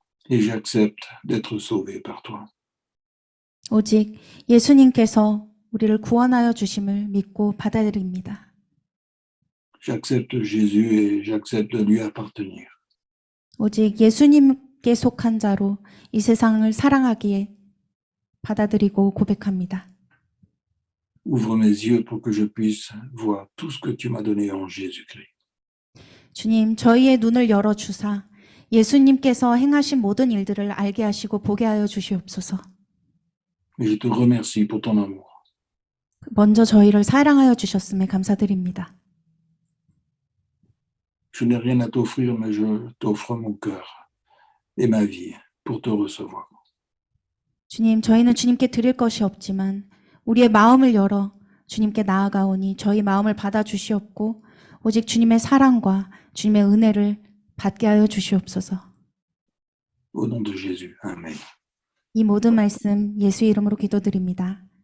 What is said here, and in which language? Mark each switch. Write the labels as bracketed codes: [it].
[fr] Et j'accepte d'être sauvé par toi. [ko] 오직 예수님께서 우리를 구원하여 주심을 믿고 받아들입니다. [fr] J'accepte Jésus et j'accepte de lui appartenir. [ko] 오직 예수님께 속한 자로 이 세상을 사랑하기에 받아들이고 고백합니다. [fr] Ouvre mes yeux pour que je puisse voir tout ce que tu m'as donné en Jésus-Christ. [ko] 주님, 저희의 눈을 열어주사 예수님께서 행하신 모든 일들을 알게 하시고 보게 하여 주시옵소서. [fr] Et je te remercie pour ton amour. [ko] 먼저 저희를 사랑하여 주셨음에 감사드립니다. [fr] Je n'ai rien à t'offrir, mais je t'offre mon cœur et ma vie pour te recevoir. [ko] 주님, 저희는 주님께 드릴 것이 없지만 우리의 마음을 열어 주님께 나아가오니 저희 마음을 받아주시옵고 오직 주님의 사랑과 주님의 은혜를 받게 하여 주시옵소서. [fr] Au nom de Jésus. Amen. [ko] 이 모든 말씀 예수 이름으로 기도드립니다.